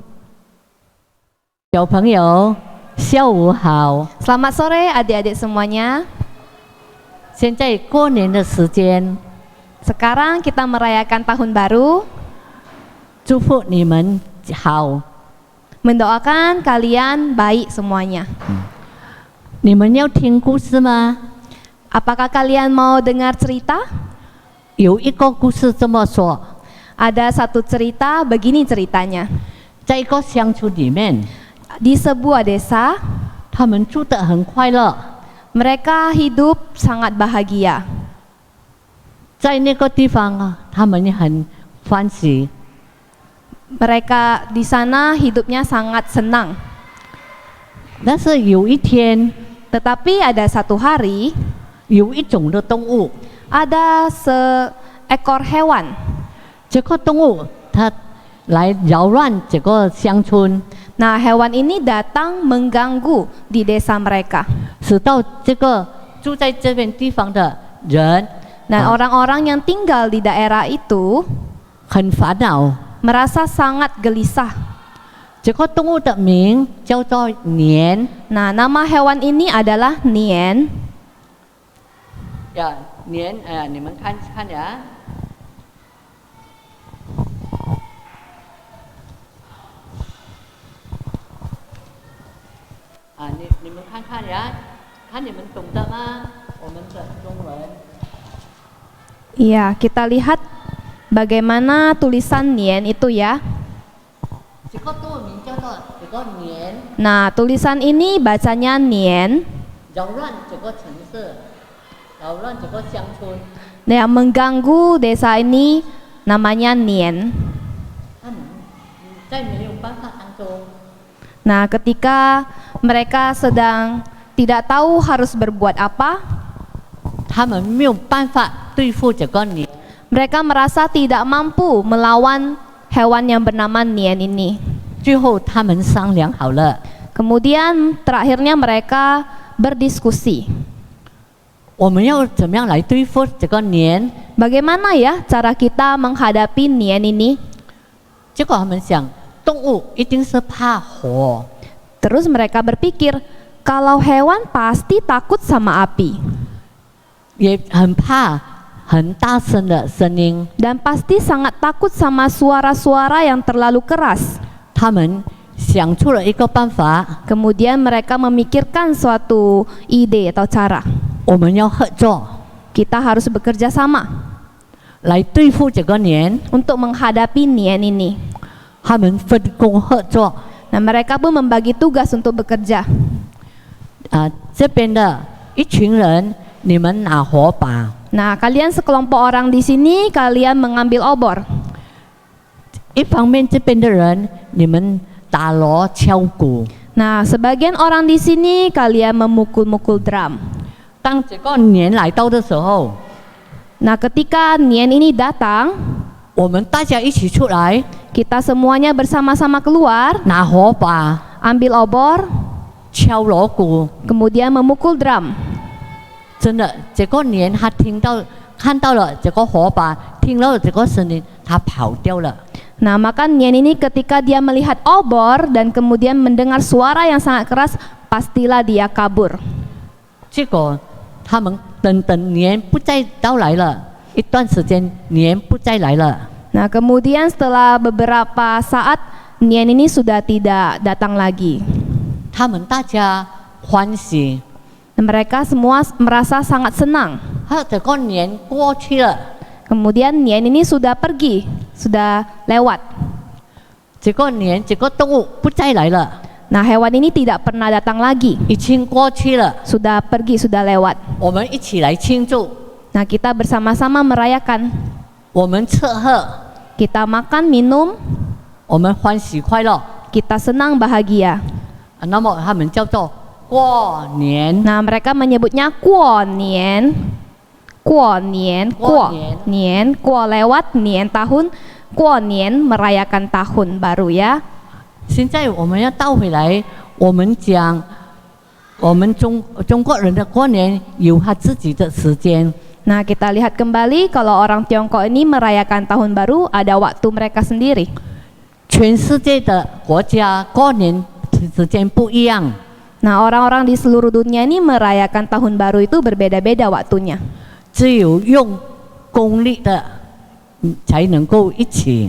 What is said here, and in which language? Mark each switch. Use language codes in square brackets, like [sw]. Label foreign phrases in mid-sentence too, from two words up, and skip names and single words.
[zh] 小朋友，下午好！ [id] Selamat sore adik-adik semuanya. [zh] 现在过年的时间， [id] Sekarang kita merayakan tahun baru. [zh] 祝福你们好。 [id] Mendoakan kalian baik semuanya. [zh] 你们要听故事吗？ [id] Apakah kalian mau dengar cerita? [zh] 有一个故事这么说： [id] Ada satu cerita, begini ceritanya. [zh] 在一个乡村里面， [id] Di sebuah desa, [zh] 他们住得很快乐。 [id] mereka hidup sangat bahagia. [zh] 在那个地方啊，他们也很欢喜。 [id] Mereka di sana hidupnya sangat senang. [zh] 但是有一天， [id] Tetapi ada satu hari, [zh] 有一种的动物， [id] ada seekor hewan. [zh] 这个动物它来扰乱这个乡村， [id] Nah, hewan ini datang mengganggu di desa mereka. [zh] 使到这个住在这边地方的人 [id] Dan Ah. orang-orang yang tinggal di daerah itu [zh] 很烦恼。 [id] merasa sangat gelisah. [zh] 这个动物的名叫做年， [id] Nah, nama hewan ini adalah Nien. [zh] 呀，年，你们看看呀。你们看看呀，看你们懂得吗？我们的中文。 [id] Iya, kita lihat bagaimana tulisan Nien itu ya. [zh] 这个动物名叫做这个年， [id] Nah, tulisan ini bacanya Nien. [zh] 扰乱这个城市，扰乱这个乡村。 [id] Yang mengganggu desa ini namanya Nien. [zh] 他们在没有办法当中， [id] Nah, ketika mereka sedang tidak tahu harus berbuat apa, [zh] 他们没有办法对付这个年。 [id] mereka merasa tidak mampu melawan hewan yang bernama Nien ini. [zh] 最后他们商量好了， [id] Kemudian terakhirnya mereka berdiskusi. [zh] 我们要怎么样来对付这个年？ [id] Bagaimana ya cara kita menghadapi Nien ini? [zh] 结果他们想，动物一定是怕火， [id] Terus mereka berpikir, kalau hewan pasti takut sama api [zh] 也很怕很大声的声音。 [id] dan pasti sangat takut sama suara-suara yang terlalu keras. [zh] 他们想出了一个办法， [id] Kemudian mereka memikirkan suatu ide atau cara. [zh] 我们要合作 [id] Kita harus bekerja sama [zh] 来对付这个年。 [id] untuk menghadapi Nien ini. [zh] 他们分工合作， [id] Nah, mereka pun membagi tugas untuk bekerja. [zh] 这边的一群人，你们拿火把， [id] Nah, kalian sekelompok orang di sini, kalian mengambil obor. [zh] 一方面这边的人，你们打锣敲鼓。 [id] Nah, sebagian orang di sini, kalian memukul-mukul drum. [zh] 当这个年来到的时候， [id] Nah, ketika Nien ini datang, [zh] 我们大家一起出来， [id] kita semuanya bersama-sama keluar, [zh] 拿火把， [id] ambil obor, [zh] 敲锣鼓。 [id] kemudian memukul drum. [zh] 真的，这个年他听到看到了这个火把，听到了这个声音，他跑掉了。 [id] Nah, maka Nien ini ketika dia melihat obor dan kemudian mendengar suara yang sangat keras, pastilah dia kabur. [zh] 结果他们等年不再到来了，一段时间年不再来了。 [id] Nah, kemudian setelah beberapa saat, Nien ini sudah tidak datang lagi. [zh] 他们大家欢喜， [id] Mereka semua merasa sangat senang. [zh] 这个年过去了， [id] Kemudian Nien ini sudah pergi, sudah lewat. [zh] 这个年这个动物不再来了， [id] Nah, hewan ini tidak pernah datang lagi, [zh] 已经过去了。 [id] sudah pergi, sudah lewat. [zh] 我们一起来庆祝， [id] Nah, kita bersama-sama merayakan. [zh] 我们吃喝， [id] Kita makan, minum, [zh] 我们欢喜快乐。 [id] kita senang, bahagia. [zh] 那么他们叫做过年。 [id] Nah, mereka menyebutnya Kuo Nien. Kuo Nien, Kuo Nien, Kuo lewat, Nien tahun, Kuo Nien merayakan tahun baru ya. [zh] 现在我们要倒回来，我们讲我们中国人的过年有他自己的时间。 [id] Nah, kita lihat kembali kalau orang Tiongkok ini merayakan tahun baru ada waktu mereka sendiri. [zh] 全世界的国家过年时间不一样， [id] Nah, orang-orang di seluruh dunia ini merayakan tahun baru itu berbeda-beda waktunya. [zh] 只有用公历的才能够一起。